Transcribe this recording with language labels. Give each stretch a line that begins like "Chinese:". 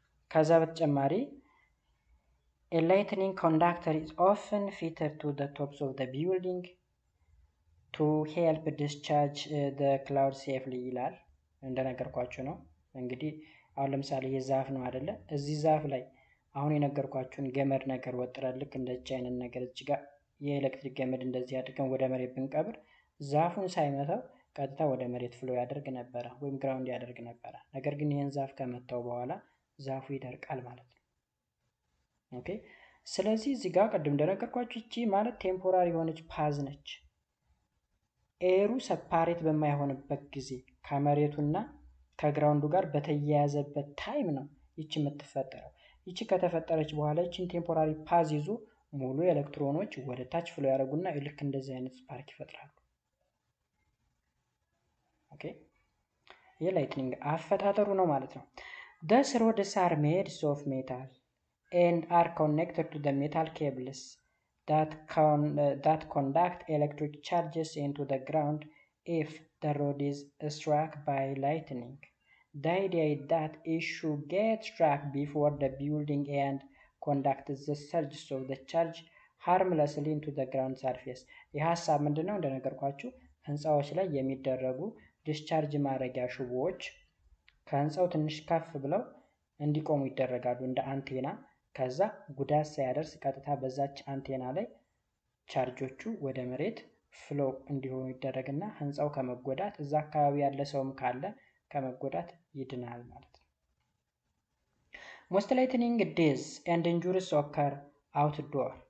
Amharic: ከዛ በተጨማሪ
English: a lightning conductor is often fitted to the tops of the building to help discharge the cloud safely
Amharic: ይላል። እንደነገርኳችሁ ነው። እንግዲህ አሁን ለምሳሌ የዛፍ ነው አይደለ? እዚህ ዛፍ ላይ አሁን የነገርኳችሁን ገመድ ነገር ወጥረን ልክ እንደ ቻይና ነገር እዚህ ጋር የኤሌክትሪክ ገመድ እንደዚህ አድርገን ወደ መሬት ብንቀብር ዛፉን ሳይመታው ቀጥታ ወደ መሬት ፍሎ ያደርግ ነበረ ወይም ግራውንድ ያደርግ ነበረ። ነገር ግን ይህን ዛፍ ከመታው በኋላ ዛፉ ይደርቃል ማለት ነው። ኦኬ። ስለዚህ እዚህ ጋር ቅድም እንደነገርኳችሁ እቺ ማለት ቴምፖራሪ የሆነች ፓዝ ነች። ኤሩ ሰፓሬት በማይሆንበት ጊዜ ከመሬቱና ከግራውንዱ ጋር በተያያዘበት ታይም ነው ይቺ የምትፈጠረው። ይቺ ከተፈጠረች በኋላ ይቺን ቴምፖራሪ ፓዝ ይዞ ሙሉ ኤሌክትሮኖች ወደ ታች ፍሎ ያደርጉና ልክ እንደዚህ አይነት ስፓርክ ይፈጥራሉ። ኦኬ። የላይትኒንግ አፈጣጠሩ ነው ማለት ነው።
English: thus rods are made of metal and are connected to the metal cables that conduct electric charges into the ground if the rod is struck by lightning. The idea is that it should get struck before the building and conduct the surges of the charge harmlessly into the ground surface.
Amharic: ይህ ሀሳብ ምንድነው? እንደነገርኳችሁ ህንፃዎች ላይ የሚደረጉ ዲስቻርጅ ማድረጊያ ሽቦዎች ከህንፃው ትንሽ ከፍ ብለው እንዲቆሙ ይደረጋሉ እንደ አንቴና። ከዛ ጉዳት ሳያደርስ ቀጥታ በዛች አንቴና ላይ ቻርጆቹ ወደ መሬት ፍሎ እንዲሆኑ ይደረግና ህንፃው ከመጎዳት እዛ አካባቢ ያለ ሰውም ካለ ከመጎዳት ይድናል ማለት ነው።
English: Most lightning deaths and injuries occur outdoor.